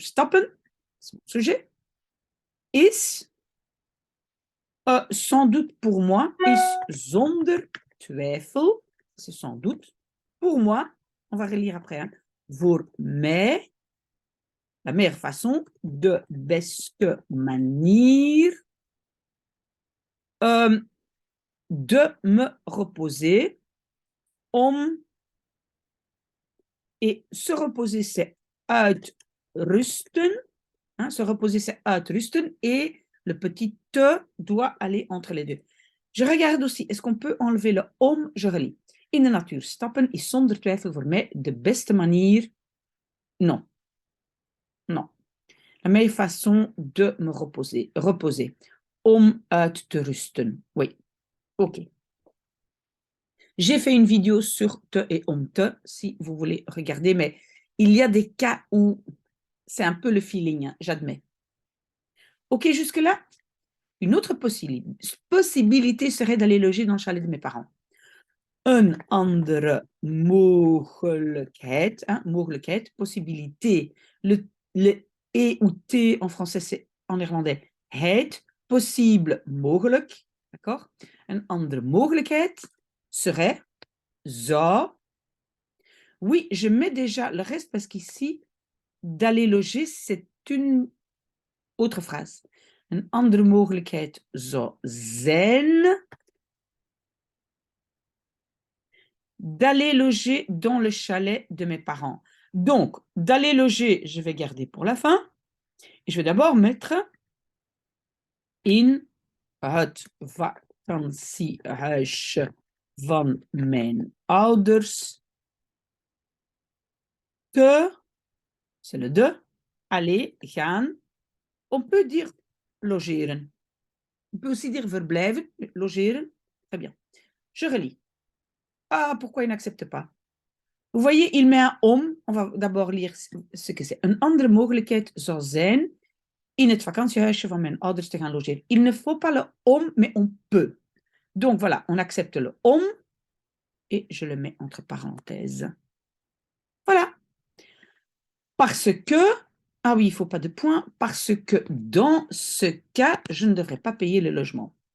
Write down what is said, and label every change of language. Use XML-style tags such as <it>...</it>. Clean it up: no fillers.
<fr>Stappen, c'est mon sujet. Is, sans doute pour moi,</fr> <nl>is zonder twijfel,</nl> <fr>c'est sans doute pour moi, on va relire après, hein,</fr> <nl>voor mij,</nl> <fr>la meilleure façon,</fr> <nl>de beste manier,</nl> <fr>de me reposer, om. Et se reposer, c'est uitrusten. Hein, se reposer, c'est uitrusten. Et le petit te doit aller entre les deux. Je regarde aussi, est-ce qu'on peut enlever le om? Je relis.</fr> <nl>In de natuur stappen is zonder twijfel voor mij de beste manier.</nl> <fr>Non. Non. La meilleure façon de me reposer. Reposer.</fr> <nl>Om uit te rusten.</nl> <fr>Oui.</fr> <nl>OK.</nl> <fr>J'ai fait une vidéo sur te et om te, si vous voulez regarder, mais il y a des cas où c'est un peu le feeling, hein, j'admets. OK, jusque-là, une autre possibilité serait d'aller loger dans le chalet de mes parents.</fr> <nl>Een andere mogelijkheid, hein, mogelijkheid,</nl> <fr>possibilité. Le et ou t en français, c'est en néerlandais het, possible, mogelijk. D'accord?</fr> <nl>Een andere mogelijkheid</nl> <fr>serait</fr> <nl>zou.</nl> <fr>Oui, je mets déjà le reste parce qu'ici, d'aller loger, c'est une autre phrase.</fr> <nl>Een andere mogelijkheid zou zijn</nl> <fr>d'aller loger dans le chalet de mes parents. Donc, d'aller loger, je vais garder pour la fin. Et je vais d'abord mettre</fr> <nl>in het vakantiehuisje van mijn ouders.</nl> <fr>Te, c'est le de, aller, gaan. On peut dire logeren. On peut aussi dire verblijven, logeren. Très bien. Je relis. Ah, pourquoi il n'accepte pas? Vous voyez, il met un om. On va d'abord lire ce que c'est.</fr> <nl>Een andere mogelijkheid zou zijn in het vakantiehuisje van mijn ouders te gaan logeren.</nl> <fr>Il ne faut pas le om, mais on peut. Donc voilà, on accepte le om et je le mets entre parenthèses. Voilà. Parce que, ah oui, il ne faut pas de point, parce que dans ce cas, je ne devrais pas payer le logement.</fr>